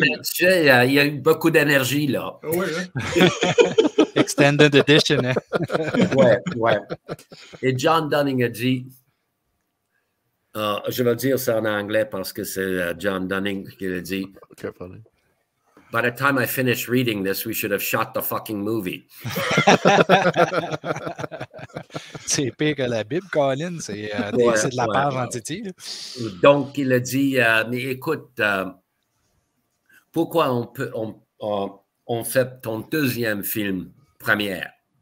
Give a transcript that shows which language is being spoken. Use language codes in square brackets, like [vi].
[fr] Mais tu sais, il y a eu beaucoup d'énergie, là. Oui, hein? Extended edition, hein? Ouais. Et John Dunning a dit, je vais dire ça en anglais parce que c'est John Dunning qui l'a dit. [en] By the time I finish reading this, we should have shot the fucking movie. [fr] C'est pire que la Bible, Colin. C'est de la page en titi. Donc, il a dit, mais écoute, pourquoi on fait ton deuxième film première?